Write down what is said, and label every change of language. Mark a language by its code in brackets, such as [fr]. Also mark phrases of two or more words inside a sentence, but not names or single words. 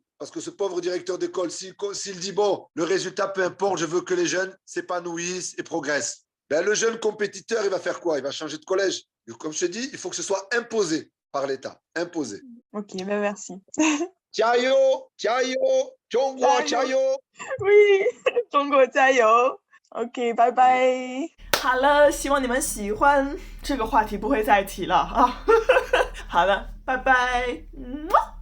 [fr] Parce que ce pauvre directeur d'école, s'il dit, bon, le résultat, peu importe, je veux que les jeunes s'épanouissent et progressent. Ben, le jeune compétiteur, il va faire quoi? Il va changer de collège. Et comme je te dis, il faut que ce soit imposé par l'État. Imposé. Ok, ben merci. Ciao, ciao, Chongguo, ciao. Oui, [zh] 中国加油。OK，拜拜。好了，希望你们喜欢，这个话题不会再提了啊。好了，拜拜。